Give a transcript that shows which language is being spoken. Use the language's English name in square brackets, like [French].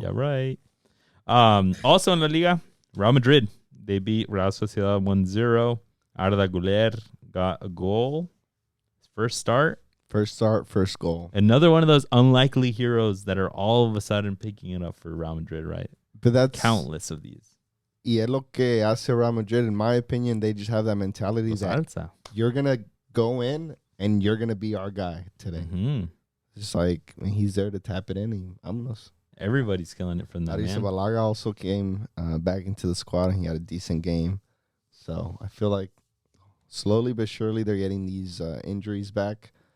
[English] Yeah, right. Also in La Liga, Real Madrid. They beat Real Sociedad 1-0. Arda Güler got a goal. First start. First start, first goal. Another one of those unlikely heroes that are all of a sudden picking it up for Real Madrid, right? But that's countless of these. [Spanish] Y es lo que hace Real Madrid, [English] in my opinion. They just have that mentality that you're going to go in and you're going to be our guy today. Mm-hmm. Just like when he's there to tap it in. [Spanish] Vámonos. [English] Everybody's killing it from that, man. Balaga also came back into the squad and he had a decent game. So I feel like slowly but surely they're getting these injuries back.